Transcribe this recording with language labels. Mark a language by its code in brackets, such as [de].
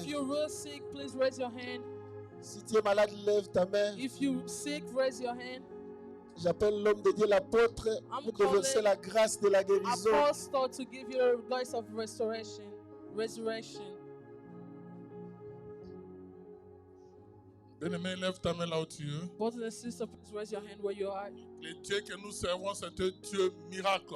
[en] If you're real sick, please raise your hand. [fr] Si tu es malade, lève ta main. [en] If you're sick, raise your hand. [fr] J'appelle l'homme de Dieu, l'apôtre, pour déverser la grâce de la guérison. [en] Apostle to give you a grace of restoration, resurrection. [fr] Bien-aimé, lève ta main là où tu es. [en] Brothers and sisters, please raise your hand where you are. [fr] Le Dieu que nous servons, c'est un Dieu miracle.